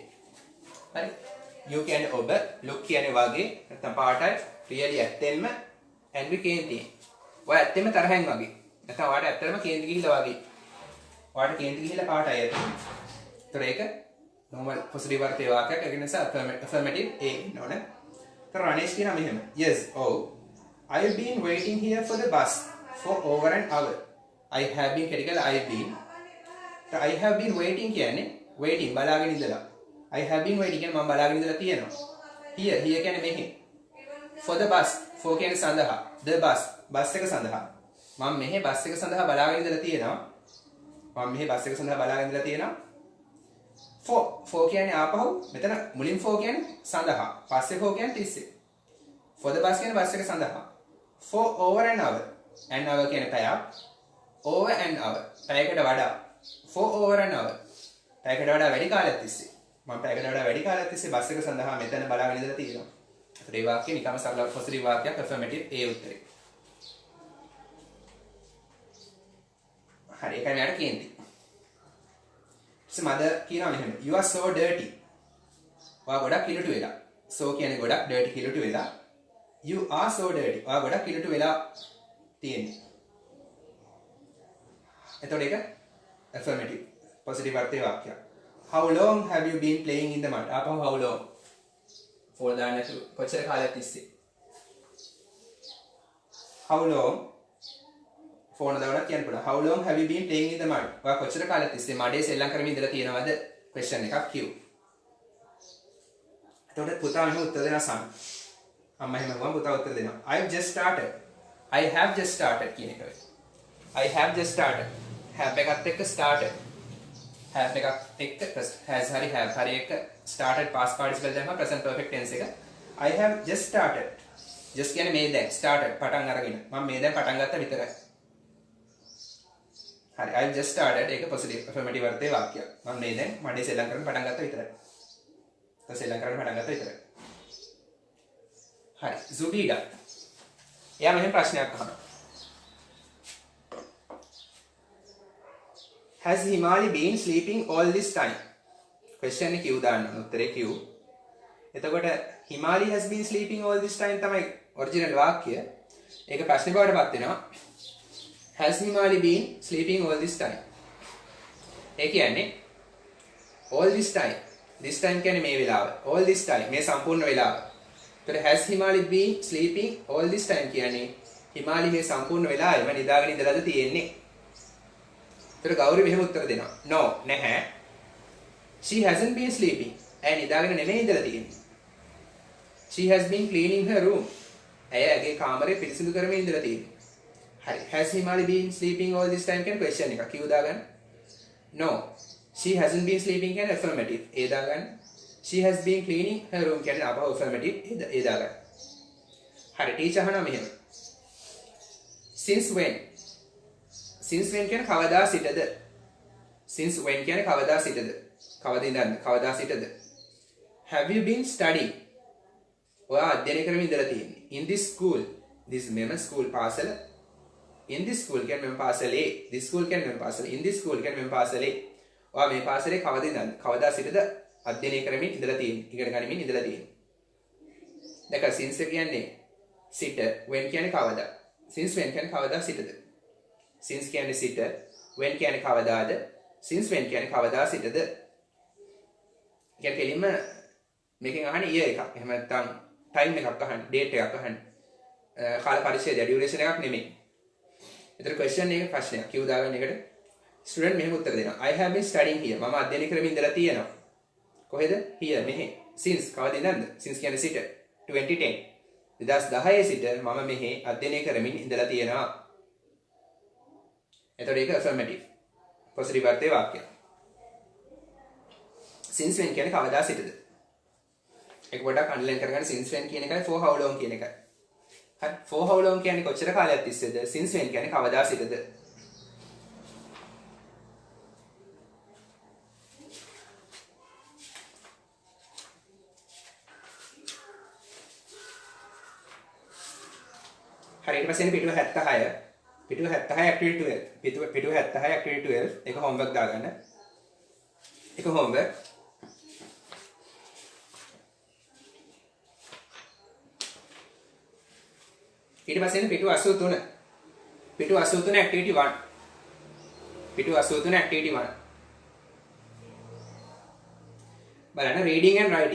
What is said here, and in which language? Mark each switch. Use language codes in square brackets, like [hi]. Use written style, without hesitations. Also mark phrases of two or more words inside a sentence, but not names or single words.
[si] හරි. you කියන්නේ ඔබ, look කියන්නේ වගේ නැත්නම් පාටයි really ඇත්තෙන්ම angry කේන්තිය. ඔය ඇත්තෙන්ම තරහෙන් වගේ. නැත්නම් ඔයාට ඇත්තටම කේන්ති ගිහිල්ලා වගේ. ඔයාට කේන්ති ගිහිල්ලා පාටයි ඇත්ත. ඒතර ඒක [en] normal positive [si] අර්ථයේ වාක්‍යයක්. ඒක නිසා affirmative A නෝනේ. ඒතර රණේෂ් කියනවා මෙහෙම. [en] yes oh I've been waiting here for the bus for over an hour. I have been critical I've been. I have been waiting කියන්නේ waiting [si] බලාගෙන ඉඳලා. [en] I have been waiting [si] කියන්නේ මම බලාගෙන ඉඳලා තියෙනවා. here කියන්නේ මෙහි. [en] for the bus for [si] කියන්නේ සඳහා. [en] the bus [si] බස් එක සඳහා. මම මෙහි බස් එක සඳහා බලාගෙන ඉඳලා තියෙනවා. මම මෙහි බස් එක සඳහා බලාගෙන ඉඳලා තියෙනවා. for කියන්නේ ආපහු මෙතන මුලින් for කියන්නේ සඳහා. පස්සේ for කියන්නේ 30. [en] for the bus [si] කියන්නේ බස් එක සඳහා. [en] for over an hour. an hour [si] කියන්නේ පැයක්. [en] over an hour [si] පැයකට වඩා. [en] for over an hour [si] පැයකට වඩා වැඩි කාලයක් තිස්සේ. මම පැයකට වඩා වැඩි කාලයක් තිස්සේ බස් එක සඳහා මෙතන බලාගෙන ඉඳලා තියෙනවා. ඒ වාක්‍යය නිකම්ම සරල positive වාක්‍යයක් affirmative A උත්තරේ. හරි ඒකයි මට කියන්නේ. මද කියනවා මෙහෙම [en] you are so dirty. [si] ඔයා ගොඩක් කිලුටු වෙලා. so කියන්නේ ගොඩක් dirty කිලුටු වෙලා. [en] you are so dirty. [si] ඔයා ගොඩක් කිලුටු වෙලා තියෙන්නේ. එතකොට ඒක [en] affirmative positive [si] අර්ථයේ වාක්‍යයක්. [en] how long have you been playing in the mud? [si] ආපහු [en] how long? for [si] දාන්න කොච්චර කාලයක් තිස්සේ? [en] how long [si] ෆෝන දාලා කියන්න පුළුවන්. [en] How long have you been playing in the mud? [si] ඔයා කොච්චර කාලයක් තිස්සේ මඩේ සෙල්ලම් කරමින් ඉඳලා තියෙනවද? question එකක් Q. එතකොට පුතා මෙහෙම උත්තර දෙනවා සම්. අම්මා එහෙම ගමන් පුතා උත්තර දෙනවා. [en] I've just started. I have just started [si] කියන එක. [en] I have just started. have [si] එකත් එක්ක [en] started. have [si] එකත් එක්ක [en] has හරි have [si] හරි එක්ක [en] started past participle දැම්මම present perfect tense එක. I have just started. just [si] කියන්නේ මේ දැන් [en] started [si] පටන් අරගෙන. මම මේ දැන් පටන් ගත්තා විතරයි. හරි [en] I've just started [si] ඒක [en] positive affirmative [si] අර්ථයේ වාක්‍යයක්. මම මේ දැන් මඩේ සෙල්ලම් කරන්න පටන් ගත්තා විතරයි. සෙල්ලම් කරන්න පටන් ගත්තා විතරයි. හරි Zubida. එයා මෙහෙම ප්‍රශ්නයක් අහනවා. [en] Has Himali been sleeping all this time? [si] question එක Q දාන්න උත්තරේ Q. එතකොට [en] Himali has been sleeping all this time [si] තමයි ඔරිජිනල් වාක්‍යය. ඒක ප්‍රශ්නේ බවට පත් වෙනවා. [en] Has Himali been sleeping all this time? [si] ඒ කියන්නේ [en] all this time. This time [si] කියන්නේ මේ වෙලාව. [en] All this time [si] මේ සම්පූර්ණ වෙලාව. එතකොට [en] has Himali been sleeping all this time [si] කියන්නේ Himali මේ සම්පූර්ණ වෙලාවෙම නිදාගෙන ඉඳලාද තියෙන්නේ? එතකොට ගෞරි මෙහෙම උත්තර දෙනවා. No නැහැ. [en] She hasn't been sleeping. [si] ඇය නිදාගෙන නෙමෙයි ඉඳලා තියෙන්නේ. [en] She has been cleaning her room. [si] ඇය ඇගේ කාමරය පිරිසිදු කරමින් ඉඳලා තියෙන්නේ. හරි. [en] Has Himali been sleeping all this time කියන question එක. Q දාගන්න. No. She hasn't been sleeping කියන affirmative. A දාගන්න. She has been cleaning her room [si] කියන අපව [en] affirmative. A දාගන්න. [si] හරි. ටීචර් අහනවා මෙහෙම. [en] Since when? Since when [si] කියන්නේ කවදා සිටද? [en] Since when [si] කියන්නේ කවදා සිටද? කවද ඉඳන්ද? කවදා සිටද? [en] Have you been studying? [si] ඔයා අධ්‍යයනය කරමින් ඉඳලා තියෙන්නේ. [en] In this school. [si] This මෙම school පාසල. [en] In this school [si] කියන්නේ මෙම පාසලේ. [en] This school [si] කියන්නේ මෙම පාසල. [en] In this school [si] කියන්නේ මෙම පාසලේ. ඔයා මේ පාසලේ කවද ඉඳන්ද? කවදා සිටද අධ්‍යයනය කරමින් ඉඳලා තියෙන්නේ. ඉගෙන ගනිමින් ඉඳලා තියෙන්නේ. දැක since කියන්නේ සිට, when කියන්නේ කවදා. [en] Since when [si] කියන්නේ කවදා සිටද? Since කියන්නේ සිට, when කියන්නේ කවදාද? [en] Since when [si] කියන්නේ කවදා සිටද? කියන්නේ කෙලින්ම මේකෙන් අහන්නේ year එකක්. එහෙම නැත්නම් time එකක් අහන්නේ, date එකක් අහන්නේ. කාල පරිච්ඡේදය duration එකක් නෙමෙයි. ඒතර question එක ප්‍රශ්නයක්. Q දාගන්න එකට student මෙහෙම උත්තර දෙනවා. [en] I have been studying here. [si] මම අධ්‍යයනය කරමින් ඉඳලා තියෙනවා. කොහෙද? Here මෙහෙ. Since කවද ඉඳන්ද? Since කියන්නේ සිට 2010. 2010 සිට මම මෙහෙ අධ්‍යයනය කරමින් ඉඳලා තියෙනවා. එතකොට ඒක affirmative. positive අර්ථයේ වාක්‍යය. [en] since when [si] කියන්නේ කවදා සිටද? ඒක පොඩ්ඩක් අන්ඩර්ලයින් කරගන්න [en] since when [si] කියන එකයි [en] for how long [si] කියන එකයි. හරි [en] for how long [si] කියන්නේ කොච්චර කාලයක් තිස්සේද? [en] since when [si] කියන්නේ කවදා සිටද? හරි ඊට පස්සේ පිටුව 76 පිටුව 76 activity 12 පිටුව 76 activity 12 ඒක homework දාගන්න. ඒක homework. ඊට පස්සේ පිටුව 83 පිටුව 83 activity 1 පිටුව 83 activity 1 බලන්න [en] reading and writing.